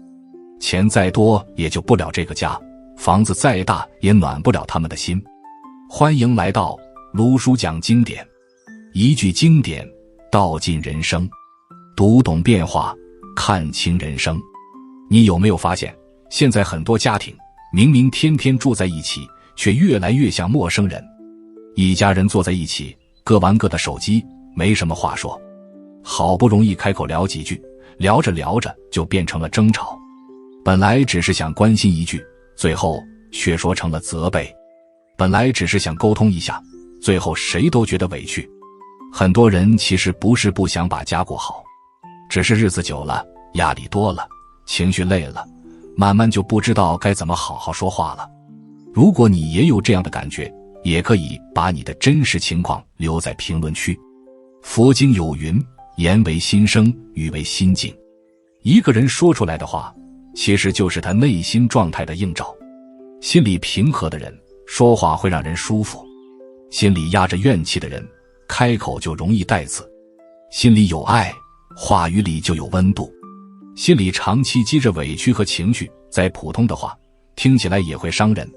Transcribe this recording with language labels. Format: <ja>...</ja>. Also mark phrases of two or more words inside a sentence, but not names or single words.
<zh>錢再多也救不了這個家，房子再大也暖不了他們的心。歡迎來到盧叔講經典，一句經典道盡人生，讀懂變化，看清人生。你有沒有發現，現在很多家庭明明天天住在一起，卻越來越像陌生人。一家人坐在一起，各玩各的手機，沒什麼話說，好不容易開口聊幾句，聊着聊着就變成了爭吵。本來只是想關心一句，最後卻說成了責備。本來只是想溝通一下，最後誰都覺得委屈。很多人其實不是不想把家過好，只是日子久了，壓力多了，情緒累了，慢慢就不知道該怎麼好好說話了。如果你也有這樣的感覺，也可以把你的真實情況留在評論區。佛經有云，言為心聲，語為心境。一個人說出來的話，其實就是他內心狀態的映照。心裡平和的人，說話會讓人舒服；心裡壓着怨氣的人，開口就容易帶刺；心裡有愛，話語裡就有溫度；心裡長期積着委屈和情緒，再普通的話，聽起來也會傷人。</zh>